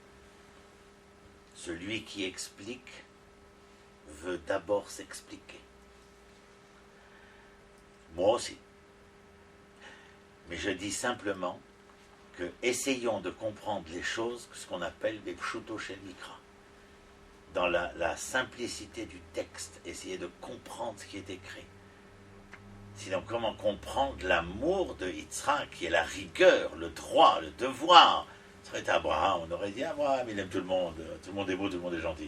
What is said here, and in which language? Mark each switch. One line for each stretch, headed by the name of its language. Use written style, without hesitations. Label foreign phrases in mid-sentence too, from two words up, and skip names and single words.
French: Celui qui explique veut d'abord s'expliquer. Moi aussi. Mais je dis simplement que essayons de comprendre les choses, ce qu'on appelle des
Hebrew: פשוטו של מקרא.
French: Dans la simplicité du texte, essayez de comprendre ce qui est écrit. Sinon, comment comprendre l'amour de Yitzhak, qui est la rigueur, le droit, le devoir? Ça aurait été Abraham, on aurait dit Abraham, il aime tout le monde est beau, tout le monde est gentil.